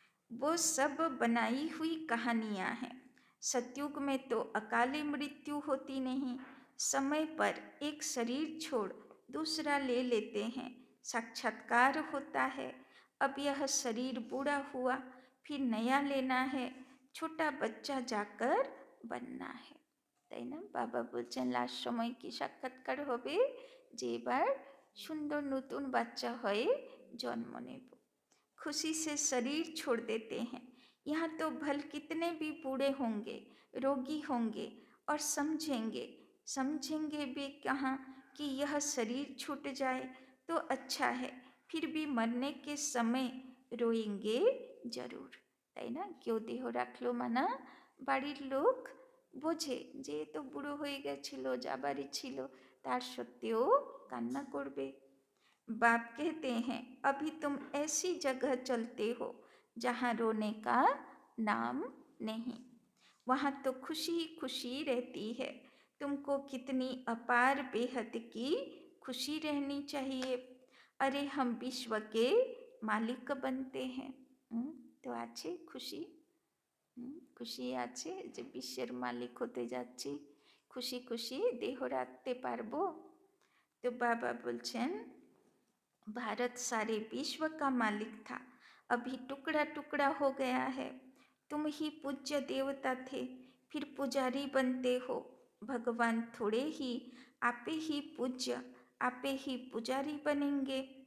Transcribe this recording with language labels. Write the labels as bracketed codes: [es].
[hi] वो सब बनाई हुई कहानियाँ हैं। सतयुग में तो अकाली मृत्यु होती नहीं, समय पर एक शरीर छोड़ दूसरा ले लेते हैं, साक्षात्कार होता है। अब यह शरीर बूढ़ा हुआ, फिर नया लेना है, छोटा बच्चा जाकर बनना है, [bn] তাই না? বাবা বলছেন লাস্ট সময় কি সাক্ষাৎকার হবে, যে এবার সুন্দর নতুন বাচ্চা হয়ে জন্ম নেব। [hi] खुशी से शरीर छोड़ देते हैं। यहाँ तो भल कितने भी बूढ़े होंगे, रोगी होंगे और समझेंगे भी कहाँ कि यह शरीर छूट जाए तो अच्छा है, फिर भी मरने के समय रोएंगे जरूर, [bn] তাই না? কেউ দেহ রাখলো মানা বাড়ির লোক বোঝে যে তো বুড়ো হয়ে গেছিল, যাবারই ছিল, তার সত্ত্বেও কান্না করবে। [hi] बाप कहते हैं अभी तुम ऐसी जगह चलते हो जहाँ रोने का नाम नहीं, वहाँ तो खुशी ही खुशी रहती है। तुमको कितनी अपार बेहद की खुशी रहनी चाहिए। अरे हम विश्व के मालिक बनते हैं। [bn] तो आछे खुशी, খুশি আছে যে বিশ্বের মালিক হতে যাচ্ছি, খুশি খুশি দেহ রাখতে পারবো। তো বাবা বলছেন [hi] भारत सारे विश्व का मालिक था, अभी टुकड़ा टुकड़ा हो गया है। तुम ही पूज्य देवता थे, फिर पुजारी बनते हो। भगवान थोड़े ही आपे ही पूज्य, आपे ही पुजारी बनेंगे।